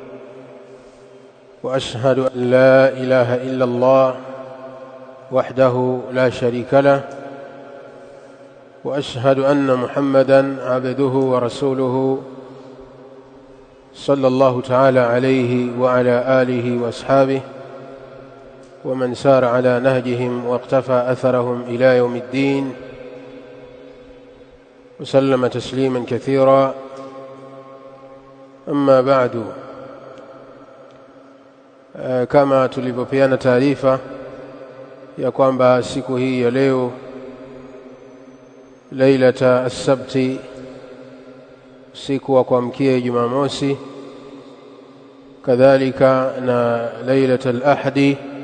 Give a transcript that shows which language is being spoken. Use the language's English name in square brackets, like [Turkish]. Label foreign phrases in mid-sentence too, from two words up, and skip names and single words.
[Arabic] وأشهد أن لا إله إلا الله وحده لا شريك له، وأشهد أن محمدًا عبده ورسوله صلى الله تعالى عليه وعلى آله وأصحابه ومن سار على نهجهم واقتفى أثرهم إلى يوم الدين، وسلم تسليما كثيرا. أما بعد، [Swahili] kama tulivyopeana taarifa ya kwamba siku hii ya leo [Arabic] ليلة السبت, [Swahili] siku wa kuamkia Jumamosi, kadhalika na [Arabic] ليلة الأحد,